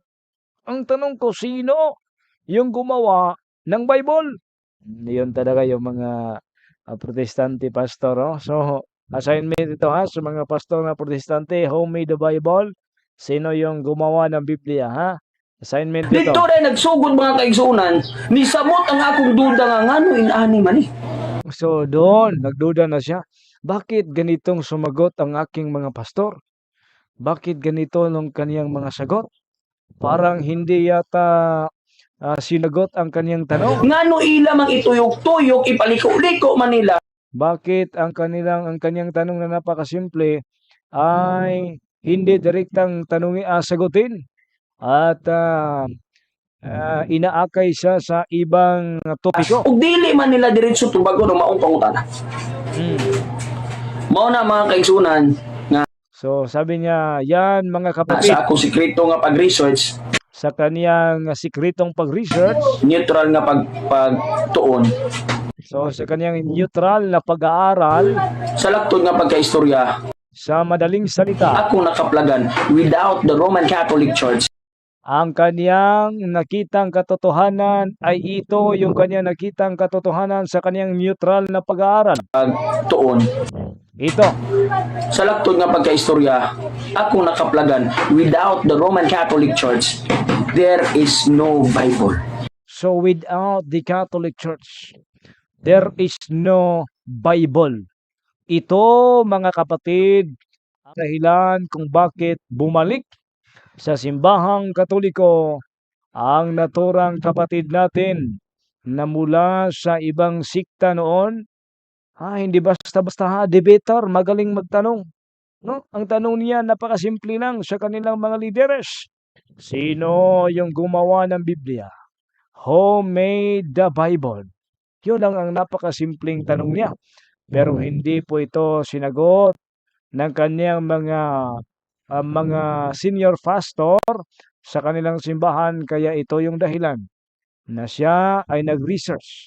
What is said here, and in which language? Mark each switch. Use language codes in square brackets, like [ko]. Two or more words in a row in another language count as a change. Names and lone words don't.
[tl] Ang tanong ko, sino yung gumawa ng Bible? Yun talaga yung mga protestante pastor. Oh. So, assignment ito ha, sa mga pastor na protestante, [en] homemade the Bible. [tl] Sino yung gumawa ng Biblia ha? Assignment ito. [ceb] Dito rin nagsugod mga kaigsunan, nisamot ang akong duda nga ngano inani man eh. So, [tl] doon, nagduda na siya. Bakit ganitong sumagot ang aking mga pastor? Bakit ganito nung kaniyang mga sagot? Parang hindi yata sinagot ang kaniyang tanong. [ceb] Ngano ila mang ituyok-tuyok, ipaliko-liko man nila. [tl] Bakit ang kaniyang tanong na napakasimple ay hindi direktang sagutin at inaakay siya sa ibang topiko. [ceb] Ug dili man nila diretso tubago ng maong pangutana. Mao na mga kaigsunan nga [tl] So sabi niya, yan mga kapatid, [ceb] sa akong sikreto nga pag-research, [tl] sa kaniyang sikretong pag-research, [ceb] neutral nga pagtuon, [tl] so sa kaniyang neutral na pag-aaral, [ceb] sa laktod nga pagkaistorya, [tl] sa madaling salita, [ceb] ako nakaplagan [en] without the Roman Catholic Church. [tl] ang kaniyang nakitang katotohanan ay ito yung kaniyang nakitang katotohanan sa kaniyang neutral na pag-aaral. [ceb] Pagtuon, [tl] Ito, [ceb] sa laktod nga pagkaistorya, ako nakaplagan [en] without the Roman Catholic Church, there is no Bible. so without the Catholic Church, there is no Bible. [tl] Ito mga kapatid, ang dahilan kung bakit bumalik sa simbahang Katoliko ang naturang kapatid natin na mula sa ibang sikta noon. Hindi basta-basta debater, magaling magtanong. No? Ang tanong niya napakasimple lang sa kanilang mga lideres. Sino yung gumawa ng Biblia? [en] Who made the Bible? [tl] Yun lang ang napakasimpleng tanong niya. Pero hindi po ito sinagot ng kanyang mga [en] senior pastor [tl] sa kanilang simbahan, kaya ito yung dahilan na siya ay nag-research.